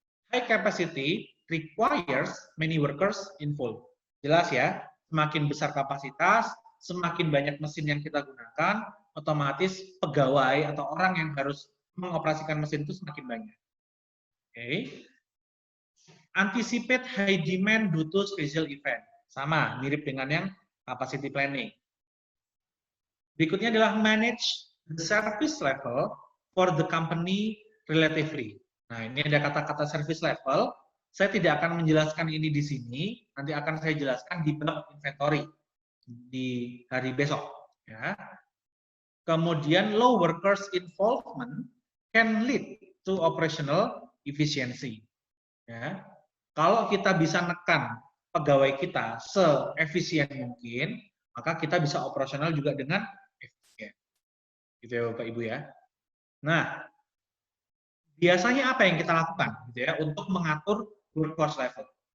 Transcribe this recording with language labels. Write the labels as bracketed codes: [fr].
[en] High capacity requires many workers involved. [id] Jelas ya, semakin besar kapasitas, semakin banyak mesin yang kita gunakan, otomatis pegawai atau orang yang harus mengoperasikan mesin itu semakin banyak. Oke. [en] Anticipate high demand due to special event. [id] Sama, mirip dengan yang capacity planning. Berikutnya adalah [en] manage the service level for the company relatively. [id] Nah, ini ada kata-kata service level. Saya tidak akan menjelaskan ini di sini, nanti akan saya jelaskan di bab inventory di hari besok. Ya. [en] Kemudian low workers involvement can lead to operational efficiency. [id] Ya. Kalau kita bisa nekan pegawai kita seefisien mungkin, maka kita bisa operasional juga dengan efisien. Gitu ya Bapak Ibu ya. Nah, biasanya apa yang kita lakukan gitu ya untuk mengatur workforce level?